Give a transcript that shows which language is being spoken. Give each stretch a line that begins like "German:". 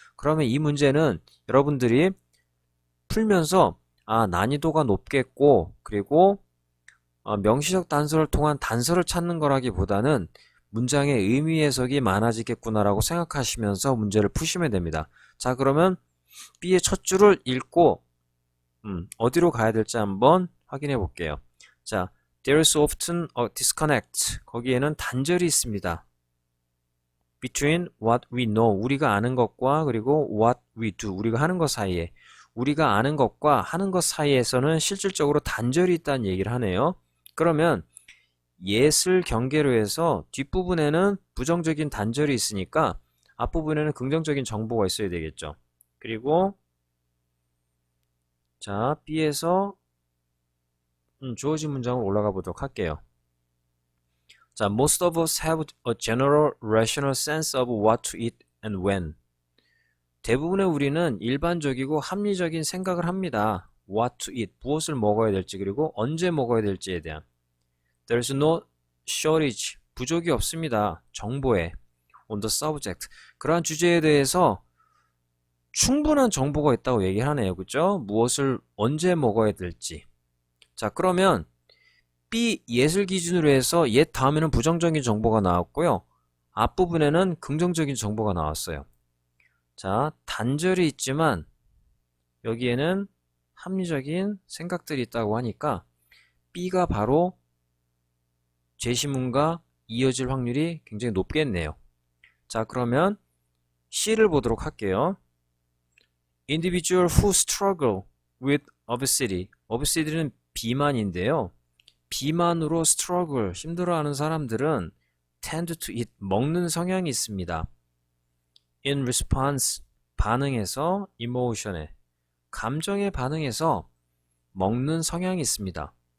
Korean: 그러면 이 문제는 여러분들이 풀면서 난이도가 높겠고 그리고 명시적 단서를 통한 단서를 찾는 거라기보다는 문장의 의미 해석이 많아지겠구나라고 생각하시면서 문제를 푸시면 됩니다. 자, 그러면 B의 첫 줄을 읽고 어디로 가야 될지 한번 확인해 볼게요.
English: 자, there is often a disconnect.
Korean: 거기에는 단절이 있습니다.
English: between what we know,
Korean: 우리가 아는 것과 그리고
English: what we do,
Korean: 우리가 하는 것 사이에. 우리가 아는 것과 하는 것 사이에서는 실질적으로 단절이 있다는 얘기를 하네요. 그러면 yes을 경계로 해서 뒷부분에는 부정적인 단절이 있으니까 앞부분에는 긍정적인 정보가 있어야 되겠죠. 그리고 자, B에서 주어진 문장으로 올라가 보도록 할게요.
English: 자, most of us have a general rational sense of what to eat and when.
Korean: 대부분의 우리는 일반적이고 합리적인 생각을 합니다.
English: What to eat,
Korean: 무엇을 먹어야 될지 그리고 언제 먹어야 될지에 대한.
English: There's no shortage,
Korean: 부족이 없습니다. 정보에.
English: On the subject,
Korean: 그러한 주제에 대해서 충분한 정보가 있다고 얘기를 하네요. 그죠? 무엇을 언제 먹어야 될지. 자, 그러면 B 옛을 기준으로 해서 옛 다음에는 부정적인 정보가 나왔고요. 앞부분에는 긍정적인 정보가 나왔어요. 자, 단절이 있지만 여기에는 합리적인 생각들이 있다고 하니까 B가 바로 제시문과 이어질 확률이 굉장히 높겠네요. 자, 그러면 C를 보도록 할게요.
English: Individual who struggle with obesity.
Korean: obesity는 비만인데요. 비만으로 struggle, 힘들어하는 사람들은
English: tend to eat,
Korean: 먹는 성향이 있습니다.
English: In response,
Korean: 반응해서 emotion에, 감정에 반응해서 먹는 성향이 있습니다.